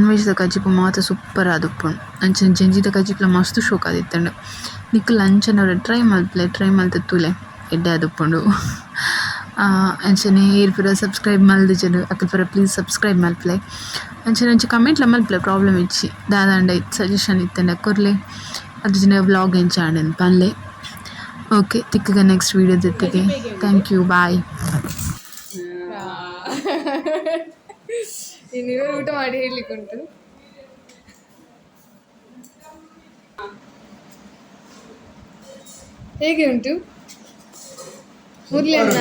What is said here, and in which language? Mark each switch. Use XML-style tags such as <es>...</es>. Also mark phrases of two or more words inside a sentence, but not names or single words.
<tcy>ವೆಜ್ದ ಕಜಿಪು ಮಾತ ಸೂಪರ್ ಆದುಪ್ಪುಂಡು ಅಂಚನೆ ಜೆಂಜಿದ ಕಜಿಪ್ಲ ಮಸ್ತ್ ಶೋಕ್ ಆದಿತ್ತುಂಡು ನಿಕುಲ್ಲ ಅಂಚನೆ ಟ್ರೈ ಮಲ್ಪಲೆ ಟ್ರೈ ಮಲ್ತ್ ತೂಲೆ ಎಡ್ಡೆ ಆದುಪ್ಪುಂಡು ಅಂಚನೆ ಏರ್ ಪೂರ ಸಬ್ಸ್ಕ್ರೈಬ್ ಮಲ್ದಿಜೆರ್ ಅಕಲ್ ಪೂರ</tcy> <en>please subscribe</en> <tcy>ಮಲ್ಪಲೆ ಅಂಚನೆ ಅಂಚೆ ಕಮೆಂಟ್ಲ ಮಲ್ಪಲೆ ಪ್ರಾಬ್ಲಮ್ ಇಚ್ಚಿ ದಾದಾಂಡ ಸಜೆಷನ್ ಇತ್ತಂಡ ಕೊರ್ಲೆ ಅದ್ರ ಜನ ವ್ಲಾಗ್ ಎಂಚಾಂಡ್ ಪನ್ಲೆ ಓಕೆ ತಿಕ್ಕಗ</tcy> <en>next video</en> <tcy>ಜೊತೆಗೆ</tcy> <en>thank you bye.</en> <kn>ನೀವೇ ಊಟ ಮಾಡಿ ಹೇಳಲಿಕ್ಕುಂಟು ಹೇಗೆ ಉಂಟು ಮುರ್ಲಿ ಅನ್ನ</kn>